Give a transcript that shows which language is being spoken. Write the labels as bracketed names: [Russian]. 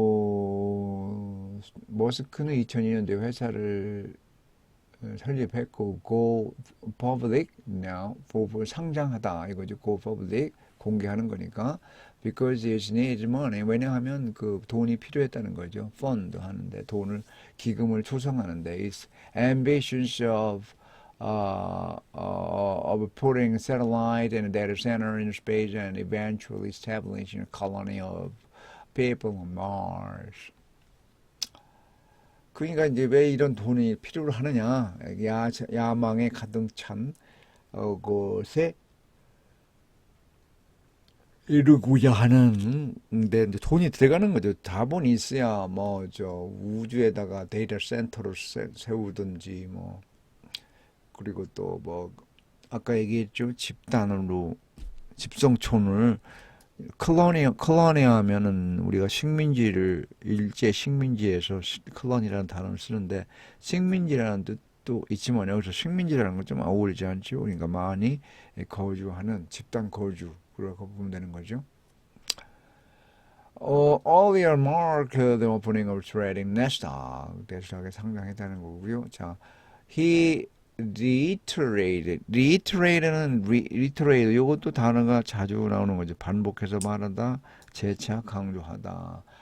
[Korean] 그리고 머스크는 2002년도에 회사를 설립했고 [English] go public now [Korean] 상장하다 이거죠. go public 공개하는 거니까 [English] because it needs money [Korean] 왜냐하면 그 돈이 필요했다는 거죠. fund 하는데 기금을 조성하는데 [English] its ambitions of of putting satellite and a data center in space and eventually establishing a colony of people on Mars. [Korean] 그러니까 이제 왜 이런 돈이 필요로 하느냐? 야망에 가득 찬 곳에 이루고자 하는데 이제 돈이 들어가는 거죠. 자본이 있어야 뭐 저 우주에다가 데이터 센터를 세우든지 뭐 그리고 또 뭐 아까 얘기했죠. 집단으로 집성촌을 컬러니 하면은 우리가 식민지를 일제 식민지에서 컬러니라는 단어를 쓰는데 식민지라는 뜻도 있지만 여기서 식민지라는 건 좀 어울리지 않죠. 그러니까 많이 거주하는 집단 거주 그렇게 보면 되는 거죠. [English] Earlier marked the opening of trading Nasdaq. [Korean] 대수하게 상장했다는 거고요. 자, [English] he reiterate [Korean] 는 reiterate 이것도 단어가 자주 나오는 거죠. 반복해서 말하다, 재차 강조하다.